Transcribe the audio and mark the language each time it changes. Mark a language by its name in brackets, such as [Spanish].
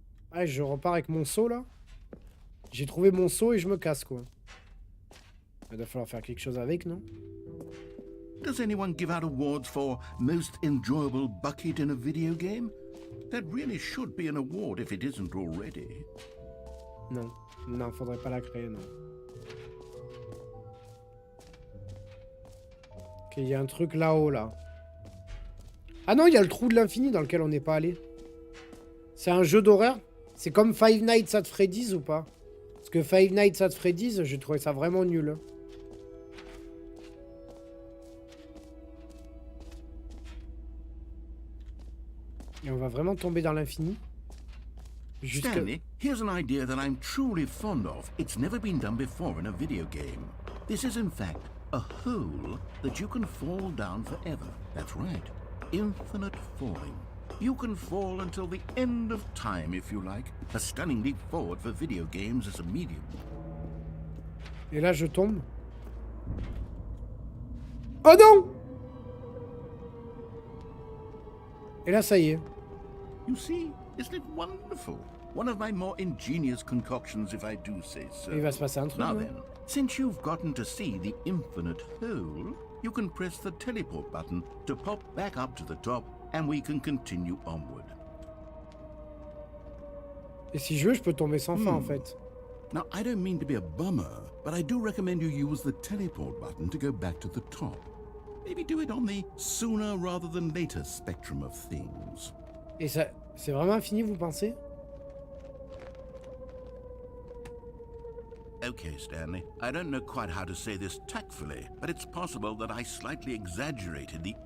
[French] Ah, je repars avec mon seau là. J'ai trouvé mon seau et je me casse quoi. Il va falloir faire quelque chose avec, non? Does anyone give out awards for most enjoyable bucket in a video game? That really should be an award if it isn't already. Non. Non, faudrait pas la créer, non. Ok, il y a un truc là-haut là. Ah non, il y a le trou de l'infini dans lequel on n'est pas allé. C'est un jeu d'horreur? C'est comme Five Nights at Freddy's ou pas? Parce que Five Nights at Freddy's, j'ai trouvé ça vraiment nul. Et on va vraiment tomber dans l'infini? [English] Stanley, here's an idea that I'm truly fond of. It's never been done before in a video game. This is in fact a hole that you can fall down forever. That's right. Infinite falling. You can fall until the end of time if you like. A stunning leap forward for video games as a medium. [French] Et là, je tombe. Oh non! Et là, ça y est. [English] You see, isn't it wonderful? One of my more ingenious concoctions, if I do say so. [French] Il va se passer un truc. [English] Now [French] Là. [English] then, since you've gotten to see the infinite hole, you can press the teleport button to pop back up to the top, and we can continue onward. [French] Et si je veux, je peux tomber sans fin, en fait. [English] Now, I don't mean to be a bummer, but I do recommend you use the teleport button to go back to the top. Maybe do it on the sooner rather than later spectrum of things. [French] Et ça, c'est vraiment infini, vous pensez? [English] Okay, Stanley. I don't know quite how to say this tactfully, but it's possible that I slightly exaggerated the